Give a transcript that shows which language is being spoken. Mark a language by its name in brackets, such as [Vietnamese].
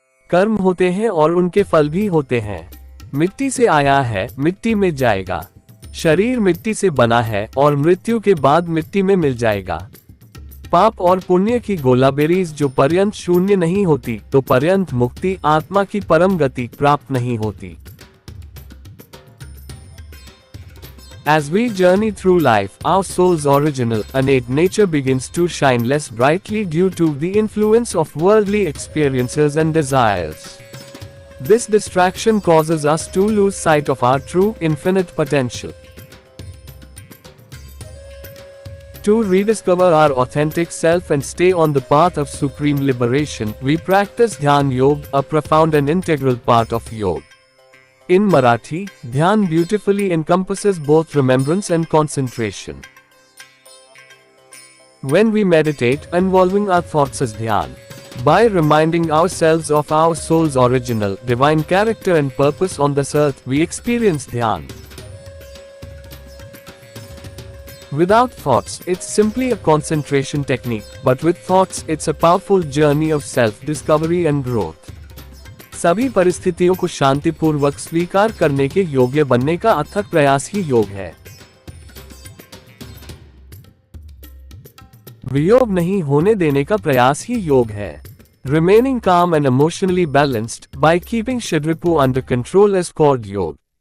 [Hindi] कर्म होते हैं और उनके फल भी होते हैं। मिट्टी से आया है, मिट्टी में जाएगा। शरीर मिट्टी से बना है और मृत्यु के बाद मिट्टी में मिल जाएगा। पाप और पुण्य की गोलाबेरीज जो पर्यंत शून्य नहीं होती, तो पर्यंत मुक्ति आत्मा की परम गति प्राप्त नहीं होती। [English] As we journey through life, our soul's original, innate nature begins to shine less brightly due to the influence of worldly experiences and desires. This distraction causes us to lose sight of our true, infinite potential. To rediscover our authentic self and stay on the path of supreme liberation, we practice Dhyan Yoga, a profound and integral part of yoga. In Marathi, Dhyan beautifully encompasses both remembrance and concentration. When we meditate, involving our thoughts as Dhyan, by reminding ourselves of our soul's original, divine character and purpose on this earth, we experience Dhyan. Without thoughts, it's simply a concentration technique, but with thoughts, it's a powerful journey of self-discovery and growth. [Hindi] सभी परिस्थितियों को शांतिपूर्वक स्वीकार करने के योग्य बनने का अथक प्रयास ही योग है। वियोग नहीं होने देने का प्रयास ही योग है। [English] Remaining calm and emotionally balanced by keeping Shidripu under control is called yoga.